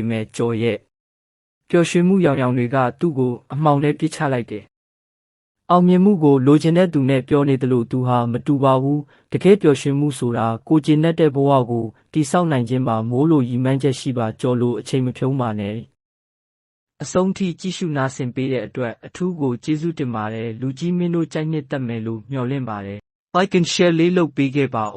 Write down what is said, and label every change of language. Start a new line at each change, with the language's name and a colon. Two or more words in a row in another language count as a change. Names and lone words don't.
Burmese: မဲ့ကျော်ရဲ့ပျော်ရွှင်မှုရောင်တွေကသူ့ကိုအမှောင်ထဲပစ်ချလိုက်တယ်အောင်မြင်မှုကိုလိုချင်တဲ့သူနဲ့ပြောနေတယ်လို့သူဟာမတူပါဘူးတကယ်ပျော်ရွှင်မှုဆိုတာကိုကျင်တဲ့ဘဝကိုတိဆောက်နိုင်ခြင်းပါမိုးလိုရည်မှန်းချက်ရှိပါကြော်လို့အချိန်မဖြုံးပါနဲ့အဆုံးထိကြည့်ရှုနာဆင်ပေးတဲ့အတွက်အထူးကိုကျေးဇူးတင်ပါတယ်လူကြီးမင်းတို့ကြိုက်နှစ်သက်မယ်လို့မျှော်လင့်ပါတယ်
English: Like and share
Burmese: လေးလုပ်ပေးခဲ့ပါ